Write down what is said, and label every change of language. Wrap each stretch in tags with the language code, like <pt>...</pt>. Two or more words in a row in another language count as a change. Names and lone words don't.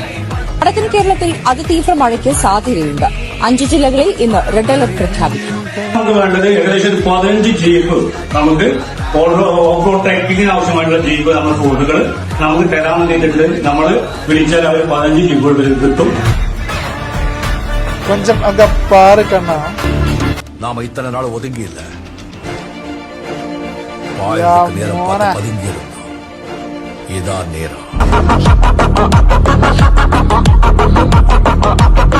<ml>വടക്കൻ കേരളത്തിൽ അതിതീവ്ര മഴയ്ക്ക് സാധ്യതയുണ്ട്. 5 ജില്ലകളിൽ ഇന്ന്</ml> <en>red alert</en> <ml>പ്രഖ്യാപിക്കും. നമുക്ക് വേണ്ടത് ഏകദേശം 15 ജീപ്പ് നമുക്ക്</ml> <en>off road</en> <ml>ട്രക്കിങ്ങിന് ആവശ്യമായിട്ടുള്ള ജീപ്പ് നമ്മുടെ റോഡുകൾ നമുക്ക് തരാൻ വേണ്ടിയിട്ടുണ്ട്. നമ്മൾ വിളിച്ചാൽ അവർ 15 ജീപ്പുകൾ കിട്ടും.</ml> <ta>கொஞ்சம் அங்க பாரு கண்ணா. நாம இத்தனை நாள் ஒதுங்கியில்ல. நேரம் பதுங்கியிருந்தோம். இதான் நேரம்.</ta>